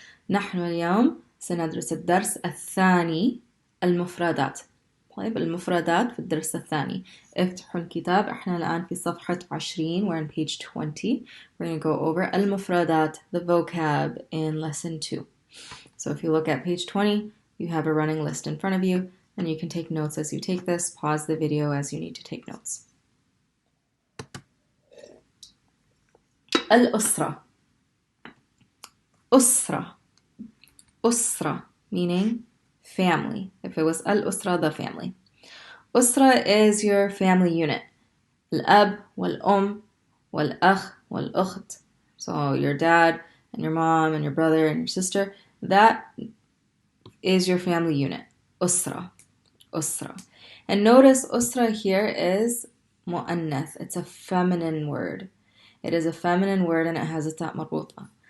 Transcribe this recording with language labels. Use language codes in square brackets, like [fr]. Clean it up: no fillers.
[ar] نحن اليوم سندرس الدرس الثاني المفردات. طيب المفردات في الدرس الثاني. افتحوا الكتاب. احنا الآن في صفحة 20. [en] We're on page 20. We're going to go over المفردات, the vocab in lesson 2. So if you look at page 20, you have a running list in front of you and you can take notes as you take this. Pause the video as you need to take notes. [ar] الأسرة. [en] أسرة meaning family. If it was الأسرة, the family. أسرة is your family unit. [ar] الأب والأم والأخ والأخت. [en] So your dad and your mom and your brother and your sister. That is your family unit. [ar] أسرة. [en] And notice أسرة here is مؤنث. It's a feminine word. It is a feminine word and it has a تاء مربوطة.